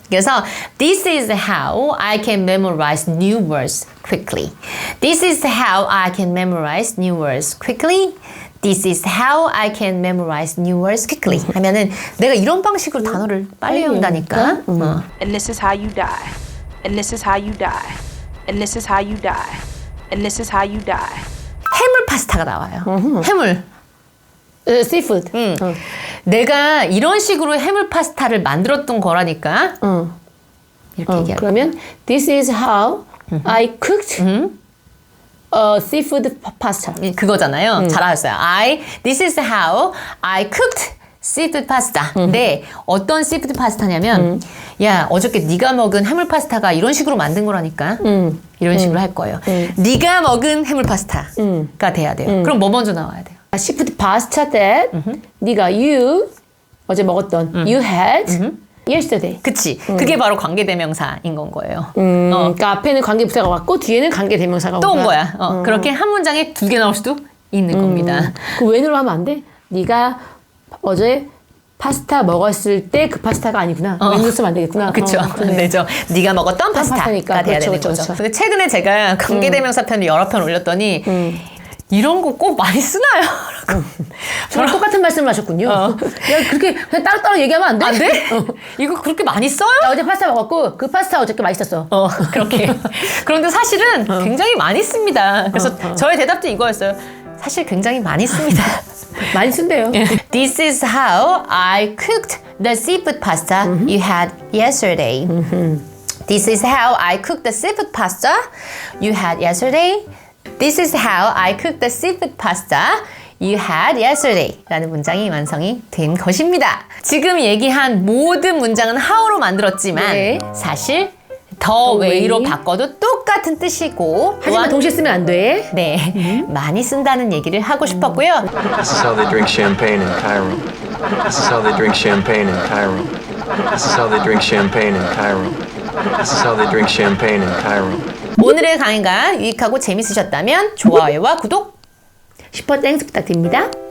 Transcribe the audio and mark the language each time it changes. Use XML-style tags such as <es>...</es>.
<ko>그래서</ko> <en>this is how I can memorize new words quickly. This is how I can memorize new words quickly. This is how I can memorize new words quickly.</en> <ko>하면은 내가 이런 방식으로 단어를 빨리 외운다니까.</ko> <en>And this is how you die. And this is how you die. And this is how you die. And this is how you die.</en> <ko>해물 파스타가 나와요. 해물.</ko> <en>seafood.</en> <ko>내가 이런 식으로 해물 파스타를 만들었던 거라니까. 이렇게 얘기하고. 그러면</ko> <en>this is how I cooked seafood pasta.</en> <ko>그거잖아요. 잘하셨어요.</ko> <en>This is how I cooked seafood pasta.</en> <ko>근데 어떤 seafood 파스타냐면, 야, 어저께 네가 먹은 해물 파스타가 이런 식으로 만든 거라니까. 이런 식으로 할 거예요. 네가 먹은 해물 파스타가 돼야 돼요. 그럼 뭐 먼저 나와야 돼요?</ko> <en>seafood pasta that</en> <ko>네가</ko> <en>you</en> <ko>어제 먹었던</ko> <en>you had yesterday.</en> <ko>그치. 그게 바로 관계대명사인 건 거예요. 그러니까 앞에는 관계부사가 왔고 뒤에는 관계대명사가 또 온 거야. 그렇게 한 문장에 2개 나올 수도 있는 겁니다. 그 웬으로 하면 안 돼? 네가 어제 파스타 먹었을 때 그 파스타가 아니구나. 웬으로 쓰면 안 되겠구나. 그쵸. 안 되죠. 네가 먹었던 파스타가 파스타니까. 돼야 되는 그렇죠, 거죠. 그렇죠. 근데 최근에 제가 관계대명사 편을 여러 편 올렸더니 이런 거 꼭 많이 쓰나요? 저랑 똑같은 말씀을 하셨군요. 야, 그렇게 그냥 따로따로 얘기하면 안 돼? 안 돼? 이거 그렇게 많이 써요? 나 어제 파스타 먹었고 그 파스타 어저께 맛있었어. 그렇게. 그런데 사실은 굉장히 많이 씁니다. 그래서 저의 대답도 이거였어요. 사실 굉장히 많이 씁니다. 많이 쓴대요.</ko> <en>This is how I cooked the seafood pasta you had yesterday. This is how I cooked the seafood pasta you had yesterday. This is how I cooked the seafood pasta you had yesterday</en> <ko>라는 문장이 완성이 된 것입니다. 지금 얘기한 모든 문장은 how로 만들었지만 네. 사실 더 way로 바꿔도 똑같은 뜻이고 하지만 동시에 쓰면 안 돼. 네, 많이 쓴다는 얘기를 하고 싶었고요.</ko> <en>This is how they drink champagne in Cairo. This is how they drink champagne in Cairo. This is how they drink champagne in Cairo. This is how they drink champagne in Cairo.</en> <ko>오늘의 강의가 유익하고 재밌으셨다면 좋아요와 구독 슈퍼 땡스 부탁드립니다.</ko>